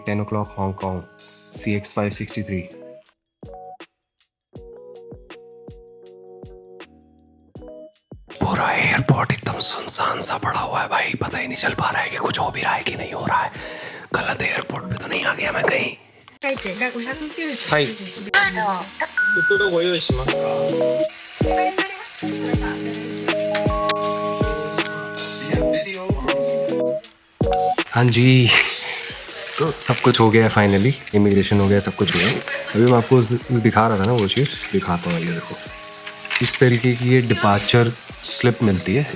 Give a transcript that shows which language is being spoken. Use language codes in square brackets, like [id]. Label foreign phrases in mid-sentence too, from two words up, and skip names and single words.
[en] 10 o'clock हांगकॉन्ग, CX563। [hi] पूरा एयरपोर्ट एकदम सुनसान सा पड़ा हुआ है भाई, पता ही नहीं चल पा रहा है कि कुछ हो भी रहा है कि नहीं हो रहा है। गलत एयरपोर्ट पे तो नहीं आ गया मैं कहीं। [ja] 回転が590 はい袋ご用意しますか。 [hi] हाँ जी, तो सब कुछ हो गया फाइनली, इमिग्रेशन हो गया, सब कुछ हो गया। अभी मैं आपको दिखा रहा था ना, वो चीज़ दिखाता हूँ। ये देखो, इस तरीके की ये [en] departure slip [hi] मिलती है।